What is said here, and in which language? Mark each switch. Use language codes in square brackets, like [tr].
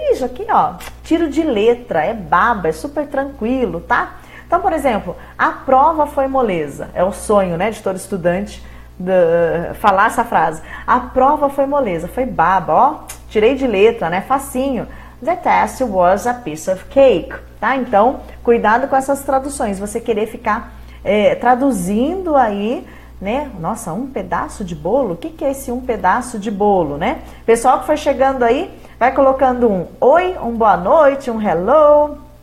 [pt] Isso aqui, ó, tiro de letra, é baba, é super tranquilo, tá? Então, por exemplo, a prova foi moleza. É o sonho, né, de todo estudante falar essa frase. A prova foi moleza, foi baba, ó, tirei de letra, né, facinho. [en] The test was a piece of cake, tá? [pt] Então, cuidado com essas traduções. Você querer ficar traduzindo aí, né? Nossa, um pedaço de bolo? O que é esse um pedaço de bolo, né? Pessoal que foi chegando aí, vai colocando um oi, um boa noite, um hello.